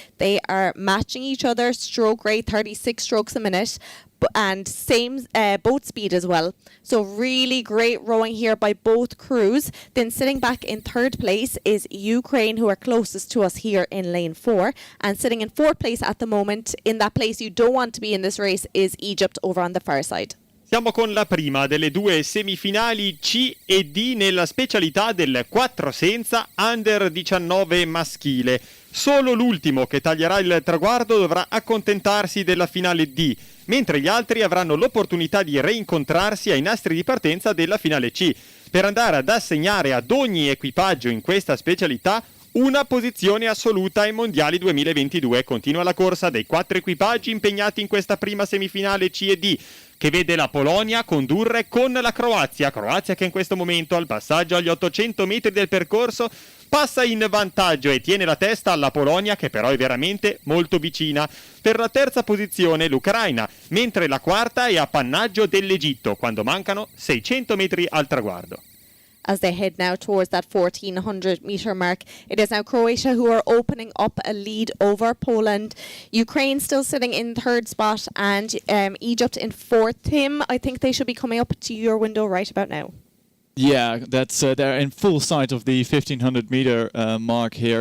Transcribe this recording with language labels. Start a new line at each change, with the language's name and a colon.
English: They are matching each other, stroke rate 36 strokes a minute, and same boat speed as well. So really great rowing here by both crews. Then sitting back in 3rd place is Ukraine, who are closest to us here in lane 4. And sitting in 4th place at the moment, in that place you don't want to be in this race, is Egypt over on the far side.
Italian: Siamo con la prima delle 2 semifinali C e D nella specialità del 4 senza under 19 maschile. Solo l'ultimo che taglierà il traguardo dovrà accontentarsi della finale D, mentre gli altri avranno l'opportunità di reincontrarsi ai nastri di partenza della finale C, per andare ad assegnare ad ogni equipaggio in questa specialità una posizione assoluta ai mondiali 2022. Continua la corsa dei 4 equipaggi impegnati in questa prima semifinale C e D, che vede la Polonia condurre con la Croazia che in questo momento al passaggio agli 800 metri del percorso passa in vantaggio e tiene la testa alla Polonia, che però è veramente molto vicina. Per la terza posizione l'Ucraina, mentre la quarta è appannaggio dell'Egitto quando mancano 600 metri al traguardo.
English: As they head now towards that 1,400 metre mark, it is now Croatia who are opening up a lead over Poland. Ukraine still sitting in 3rd spot, and Egypt in 4th. Tim, I think they should be coming up to your window right about now. Yeah, that's they're in full sight of the 1500 meter mark here.